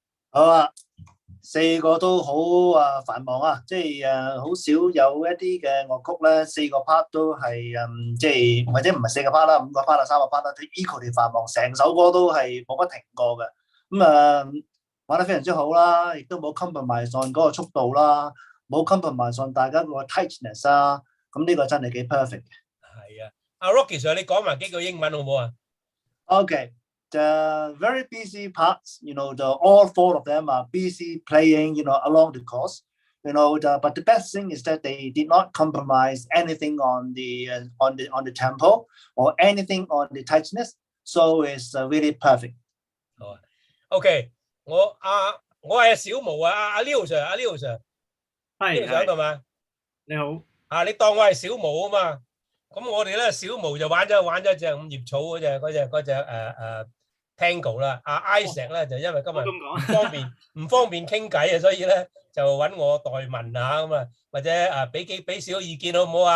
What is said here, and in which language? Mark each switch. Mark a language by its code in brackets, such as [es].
[yue] 好啊，4個都好繁忙啊，即係好少有一啲嘅樂曲咧，4個 part 都係即係或者唔係4個 part 啦，5個 part 啦，3個 part 啦，都 equally 繁忙，成首歌都係冇乜停過嘅。咁玩得非常之好啦，亦都冇 [en] compromise on [yue] 嗰個速度啦，冇 [en] compromise on [yue] 大家個 tightness 啊，咁呢個真係幾 perfect 嘅。係啊，阿 Rocky Sir 你講埋幾句英文好唔好啊 [en] ？Okay, the very busy parts, all 4 of them are busy playing, along the course, but the best thing is that they did not compromise anything on the tempo or anything on the tightness, so it's really perfect. [yue] 好啊 ，OK。我係小毛啊，阿 Leo Sir， 阿 Leo Sir， Leo Sir 喺度嘛？你好。啊，你當我係小毛啊嘛？咁我哋咧小毛就玩咗隻五葉草嗰隻Tango 啦。阿 Isaac 咧就因為今日唔方便傾偈啊，所以咧就揾我代問下咁啊，或者俾少意見好唔好啊？